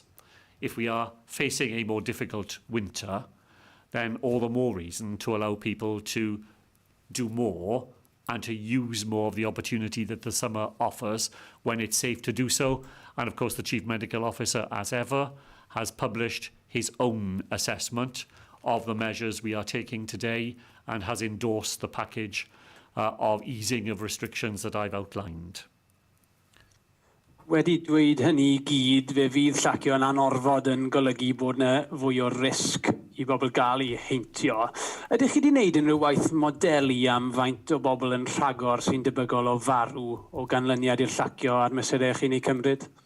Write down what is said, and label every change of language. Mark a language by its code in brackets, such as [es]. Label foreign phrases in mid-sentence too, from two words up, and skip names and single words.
[en] If we are facing a more difficult winter, then all the more reason to allow people to do more and to use more of the opportunity that the summer offers when it's safe to do so. And of course, the Chief Medical Officer, as ever, has published his own assessment of the measures we are taking today and has endorsed the package of easing of restrictions that I've outlined. [cy] Wedi dweud hynny I gyd, fe fydd llacio yn anorfod yn golygu bod yna fwy o risg I bobl gael I heintio. Ydych chi wedi gwneud unrhyw waith modelu am faint o bobl yn rhagor sy'n debygol o farw o ganlyniad i'r llacio ar mesurau chi'n ei cymryd?